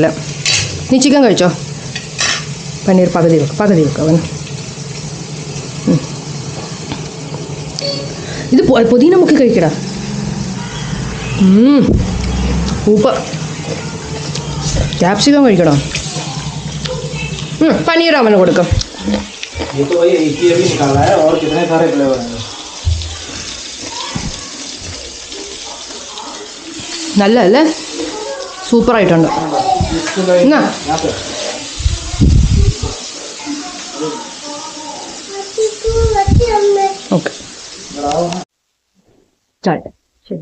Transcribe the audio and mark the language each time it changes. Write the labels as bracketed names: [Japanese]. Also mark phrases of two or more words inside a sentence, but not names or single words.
[Malayalam] നീ ചിക്കൻ കഴിച്ചോ. പനീർ പകുതി വെക്ക് അവൻ. ഇത് പുതിന മുക്കി കഴിക്കടാ. സൂപ്പർ. ക്യാപ്സിക്കം കഴിക്കണോ? പനീർ അവന് കൊടുക്കും. [Hindi] ये तो वही एक ही अभी निकाला है और कितने सारे फ्लेवर हैं. [Malayalam] നല്ലതല്ലേ? സൂപ്പറായിട്ടുണ്ട്. എന്നാ ഓക്കെ ശരി.